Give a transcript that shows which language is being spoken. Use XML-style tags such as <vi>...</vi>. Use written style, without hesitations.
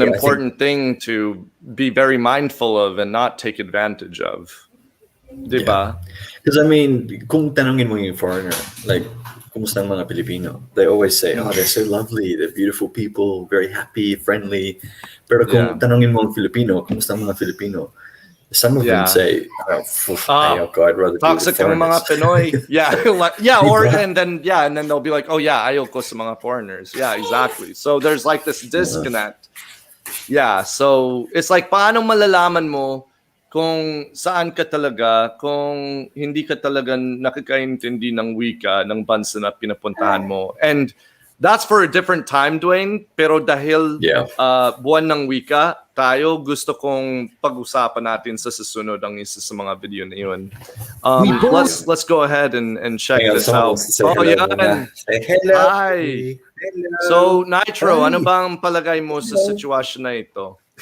<en>Yeah, I important thing to be very mindful of and not take advantage of.</en> <tl>Diba?</tl> <en>because I mean,</en> <tl>kung tanongin mo yung foreigner, like, kumusta ang mga Pilipino?</tl> <en>They always say, oh, they're so lovely, they're beautiful people, very happy, friendly.</en> <tl>Pero kung tanongin mo ang Filipino, kumusta ang mga Filipino?</tl> <en>Some of them say, oh, God, I'd rather be with</en> <tl>Toxic ang mga</tl> <en>foreigners. Pinoy. Yeah, like, and then they'll be like, oh yeah,</en> <tl>ayoko sa mga</tl> <en>foreigners. Yeah, exactly. So there's like this disconnect. Yeah, so it's like,</en> <tl>paano malalaman mo kung saan ka talaga, kung hindi ka talaga nakakaintindi ng wika ng bansa na pinapuntahan mo.</tl> <en>And that's for a different time, Dwaine.</en> <tl>Pero dahil buwan ng wika, tayo gusto kong pag-usapan natin sa susunod ang isa sa mga video na yun.</tl> <en>Let's go ahead and check this out.</en> <tl>Oh, yan.</tl> <en>Say hello. Hi. Hello.</en> <tl>So, Nitro, ano bang palagay mo sa sitwasyon na ito?</tl>